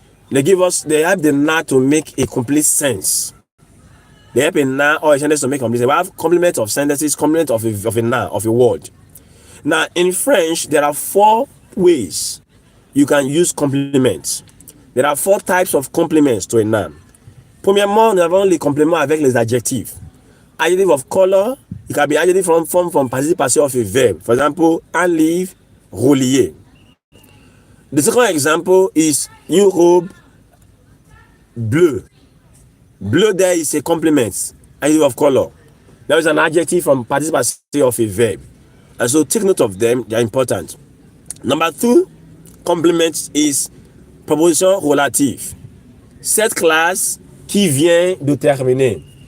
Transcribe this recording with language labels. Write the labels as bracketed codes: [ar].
[en] They help the noun to make a complete sense. They help a noun or a sentence to make complete sense. We have complement of sentences, complement of a noun, of a word. Now, in French, there are 4 ways you can use complements. There are 4 types of complements to a noun. [fr] Premièrement, nous avons les compléments avec les adjectifs. [en] Adjective of color, it can be adjective from participle passé of a verb. For example, [fr] un livre relié. [en] The second example is [fr] une robe bleu. [en] Bleu there is a complement, adjective of color. There is an adjective from participle passé of a verb. And so take note of them, they are important. Number 2 complement is proposition relative. [fr] Cette classe qui vient de terminer.